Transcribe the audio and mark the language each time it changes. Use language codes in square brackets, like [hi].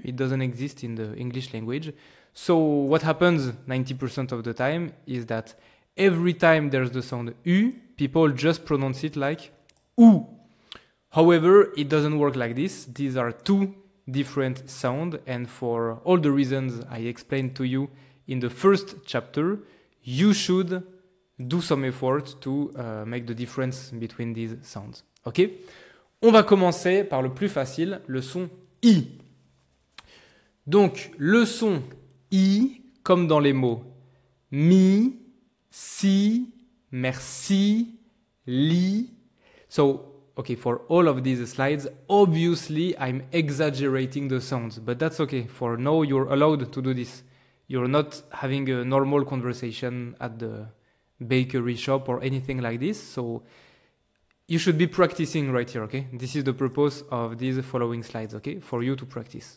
[en] It doesn't exist in the English language. So what happens 90% of the time is that every time there's the sound U, people just pronounce it like OU. However, it doesn't work like this. These are two different sounds. And for all the reasons I explained to you in the first chapter, you should do some effort to make the difference between these sounds. Ok? [fr] On va commencer par le plus facile, le son I. Donc, le son I, comme dans les mots mi, si, merci, li. [en] So, okay, for all of these slides, obviously I'm exaggerating the sounds, but that's okay. For now, you're allowed to do this. You're not having a normal conversation at the bakery shop or anything like this. So you should be practicing right here, okay? This is the purpose of these following slides, okay? For you to practice.